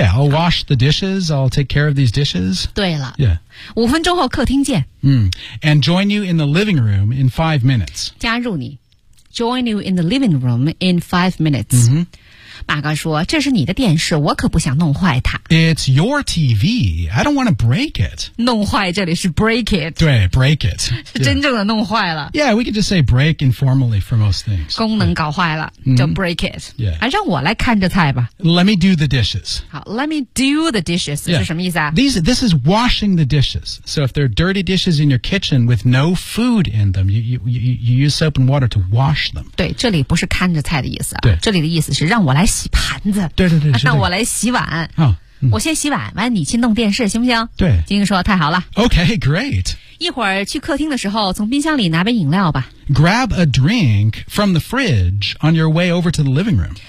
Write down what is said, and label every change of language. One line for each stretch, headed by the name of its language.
English: yeah I'll wash the dishes I'll take care of these dishes
Chinese: 对了
English: yeah
Chinese: 五分钟后客厅见、 mm.
English: and join you in the living room in 5 minutes
Chinese: 加入你
English: join you in the living room in 5 minutes、 mm-hmm.
Chinese: 马哥说这是你的电视我可不想弄坏它
English: It's your TV I don't want to break it
Chinese: 弄坏这里是
English: break it 对 break it
Chinese: 是真正的弄坏了
English: Yeah we can just say break informally for most things
Chinese: 功能搞坏了、mm-hmm. 就
English: break it、 yeah.
Chinese: 啊、让我来看着菜吧
English: Let me do the dishes 好 Let me do the dishes、 yeah.
Chinese: 是什么意思啊
English: This is washing the dishes So if there are dirty dishes in your kitchen with no food in them you use soap and water to wash them
Chinese: 对这里不是看着菜的意思、啊、对这里的意思是让我来洗盘子对对对让我来洗碗、哦嗯、我先洗碗完你去弄电视行不行对金英说太好了
English: OK great
Chinese: 一会儿去客厅的时候从冰箱里拿杯饮料吧
English: Grab a drink from the fridge on your way over to the living room